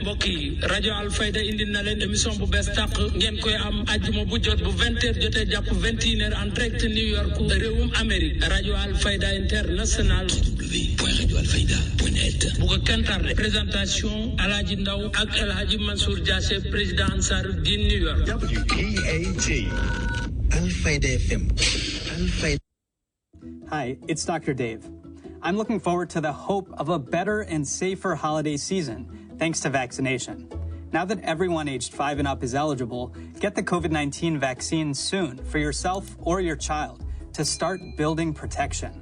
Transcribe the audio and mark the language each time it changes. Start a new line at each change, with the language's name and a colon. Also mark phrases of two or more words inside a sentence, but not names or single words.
Wolof: mbokk yi rajo Alfayda indi na leen émission bu bees tàq ngeen koy am ajuma bu jot bu 20h jotee jàpp 21h
French: en direct
Wolof: New York réewum Amérique rajo Alfayda International www.radioalfayda.net bu ko kenn tardé. Présentation Alhaji Ndaw ak Alhaji Mansour Diassé président Ansaruddin New York. WPAT Alfayda FM. Alfayda.
English: Hi, it's Dr. Dave. I'm looking forward to the hope of a better and safer holiday season thanks to vaccination. Now that everyone aged 5 and up is eligible, get the COVID-19 vaccine soon for yourself or your child to start building protection.